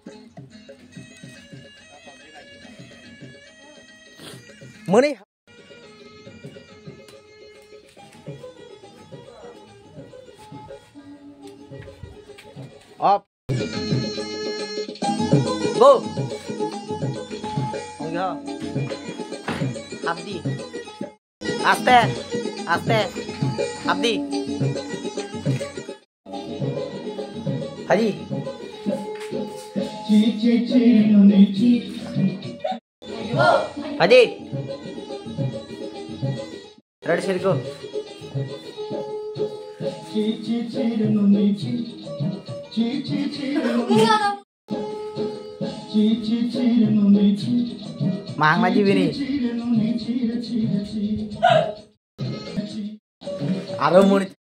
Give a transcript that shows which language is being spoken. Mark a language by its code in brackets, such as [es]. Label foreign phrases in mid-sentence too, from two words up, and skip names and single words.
[en] Money. Up. Go. Oh yeah. Abdi. Aste. Aste. Abdi. Haji. Haji. Ready, set, go. [id] Mang lagi ini. Aduh mau.